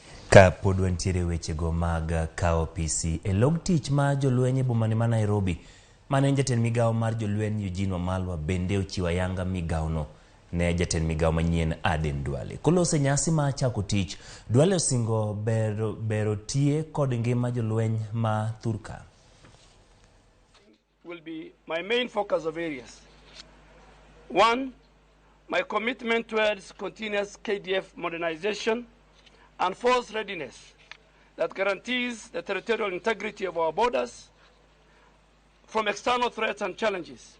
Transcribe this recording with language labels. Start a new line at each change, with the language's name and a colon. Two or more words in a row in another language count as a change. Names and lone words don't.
Luo (Kenya and Tanzania): Ka pod wantiere wechego mag kao PC e log tich ma jolweny e boma ma Nairobi, mane jatend migao mar jolweny Eugene Wamalwa bende ochiwo ayanga migao no ne jatend migao manyien Aden Duale. Kolose nyasi ma chako tich, Duale osingo bero tie kod ngima jolweny ma Thurka.
English: Will be my main focus of areas. One, my commitment towards continuous KDF modernization and force readiness that guarantees the territorial integrity of our borders from external threats and challenges.